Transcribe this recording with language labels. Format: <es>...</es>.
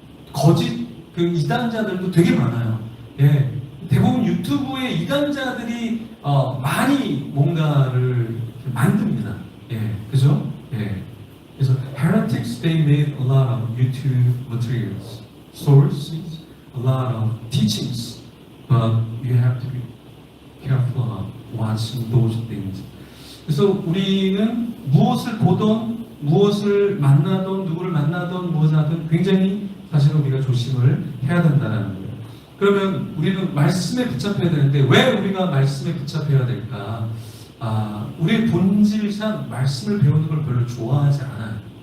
<ko>거짓 이단자들도 되게 많아요. 예. 대부분 유튜브에 이단자들이 많이 뭔가를 만듭니다. 예, 그죠? 예. 그래서</ko> <en>heretics they made a lot of YouTube materials, sources, a lot of teachings, but you have to be careful of watching those things.</en> <ko>그래서 우리는 무엇을 보던, 무엇을 만나던, 누구를 만나던, 무엇을 하든 굉장히 사실 우리가 조심을 해야 된다는 거예요. 그러면 우리는 말씀에 붙잡혀야 되는데 왜 우리가 말씀에 붙잡혀야 될까? 우리의 본질상 말씀을 배우는 걸 별로 좋아하지 않아요.</ko>